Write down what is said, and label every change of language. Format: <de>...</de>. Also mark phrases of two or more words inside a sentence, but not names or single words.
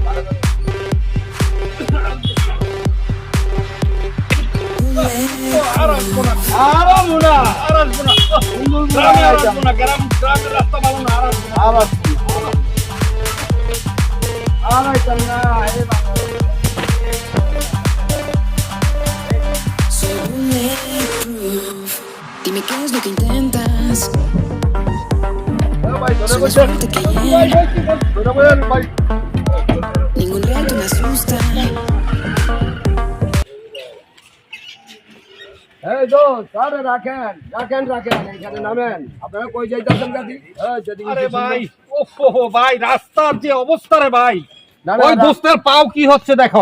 <bn>আর আসবো না, আর আসবো না। গ্রামে আর আসবো না, গ্রামের রাস্তা ভালো না, আর আসবো না। আর আসবো না। আর আইতাম না, এ বাবা।</bn> <es>Soy bulletproof. Dime qué es lo que intentas.</es> <bn>ভাই, ধরে</bn> <es>Soy más</es> <bn>বসেন।</bn> <es>fuerte que ayer.</es> <bn>ধরে বসেন ভাই।</bn> <es>Ningún reto me asusta.</es> <bn>এই দোস্ত, আরে রাখেন রাখেন রাখেন, এখানে নামেন। আপনারা কই যাইতেছেন গাড়ি? যদি আরে ভাই, ওহো ভাই, রাস্তার যে অবস্থা রে ভাই, না, না, ওই না। দোস্তের পাও কি হচ্ছে দেখো,</bn>